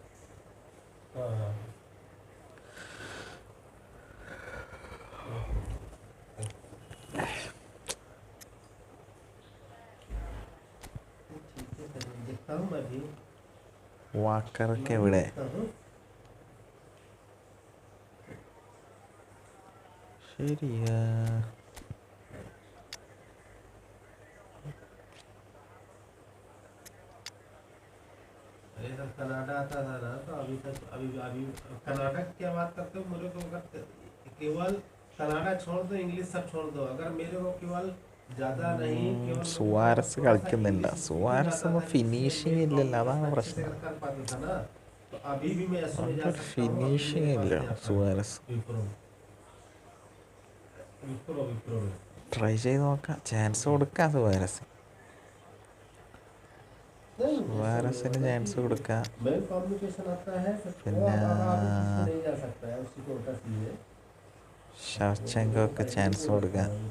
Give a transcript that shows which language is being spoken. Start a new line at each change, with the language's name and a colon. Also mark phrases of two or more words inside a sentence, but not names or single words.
Malayalam: വാക്കറൊക്കെ എവിടെ? ശരിയാ.
Hindi: कनाडा आता था ना तो अभी तक अभी कनाडा की क्या बात करते हो? मेरे को अगर केवल कनाडा छोड़ दो, इंग्लिश सब छोड़ दो, अगर मेरे को केवल ज्यादा नहीं केवल
Malayalam: സുവാരസ് കളിക്കുന്നില്ല. സുവാരസ് ഒന്നും ഫിനിഷിങ് ഇല്ലല്ലോ, അതാണ് പ്രശ്നം.
Hindi: कर पाता था ना तो अभी भी मैं ऐसे में जा सकता हूं.
Malayalam: ഫിനിഷിങ് ഇല്ല സുവാരസ്. ട്രൈ ചെയ്ത് നോക്കാം, ചാൻസ് കൊടുക്കാം സുവാരസ്. സുവാരസിന് ചാൻസ് കൊടുക്കാം. പിന്നെ ഷവ്ചെങ്കോക്ക് ചാൻസ് കൊടുക്കാം.